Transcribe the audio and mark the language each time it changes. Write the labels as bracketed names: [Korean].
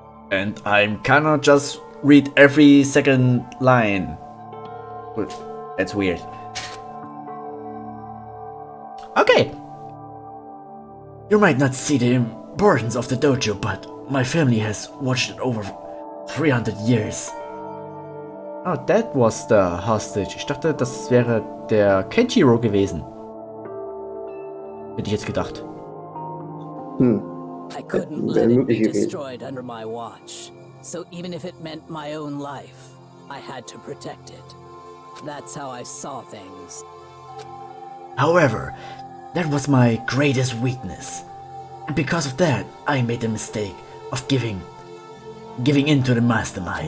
[English] And I cannot just read every second line. That's weird. Okay. You might not see the importance of the dojo, but my family has watched it over 300 years. Oh, that was the hostage. [German] Ich dachte, das wäre der Kenjiro gewesen. Hätte ich jetzt gedacht. [English] I couldn't let it be destroyed under my watch. So even if it meant my own life, I had to protect it. That's how I saw things. However, that was my greatest weakness. And because of that, I made the mistake of giving in to the mastermind.